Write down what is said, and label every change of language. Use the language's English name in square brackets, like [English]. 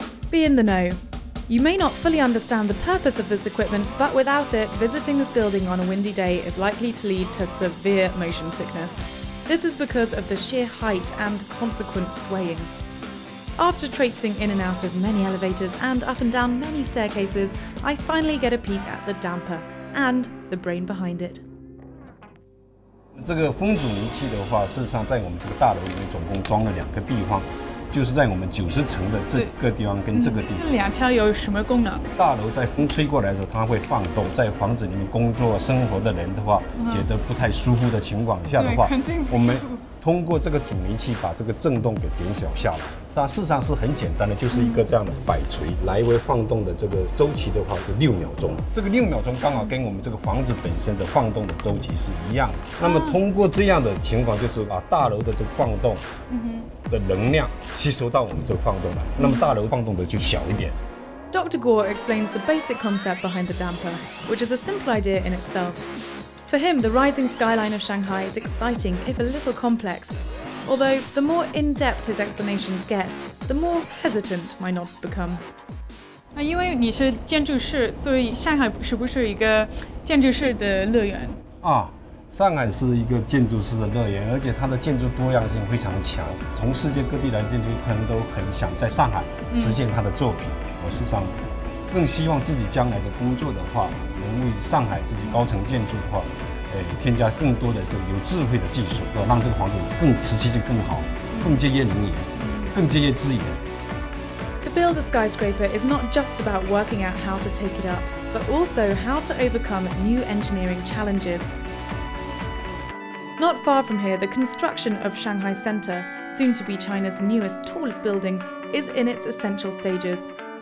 [English] Be in the know. You may not fully understand the purpose of this equipment, but without it, visiting this building on a windy day is likely to lead to severe motion sickness. This is because of the sheer height and consequent swaying. After traipsing in and out of many elevators and up and down many staircases, I finally get a peek at the damper and the brain behind it. [Chinese] 这个风阻尼器的话，事实上在我们这个大楼里面总共装了2个地方。就是在我们90层的这个地方跟这个地方，这2条有什么功能？大楼在风吹过来的时候，它会晃动，在房子里面工作生活的人的话，觉得不太舒服的情况下的话，我们通过这个阻尼器把这个震动给减小下来。它事实上是很简单的，就是一个这样的摆锤来回晃动的这个周期的话是6秒钟。这个6秒钟刚好跟我们这个房子本身的晃动的周期是一样的。那么通过这样的情况，就是把大楼的这个晃动的能量吸收到我们这个晃动来，那么大楼晃动的就小一点。 [English] Dr. Gore explains the basic concept behind the damper, which is a simple idea in itself. For him, the rising skyline of Shanghai is exciting, if a little complex. Although, the more in-depth his explanations get, the more hesitant my nods become. [Chinese] 因为你是建筑师，所以上海是不是一个建筑师的乐园？上海是一个建筑师的乐园，而且它的建筑多样性非常强。从世界各地来的建筑可能都很想在上海实现他的作品。我事实上更希望自己将来的工作的话，能为上海自己高层建筑的话，添加更多的这个有智慧的技术，让这个房子更持续性更好，更节约能源，更节约资源。 [English] To build a skyscraper is not just about working out how to take it up, but also how to overcome new engineering challenges. Not far from here, the construction of Shanghai Center, soon to be China's newest, tallest building, is in its essential stages.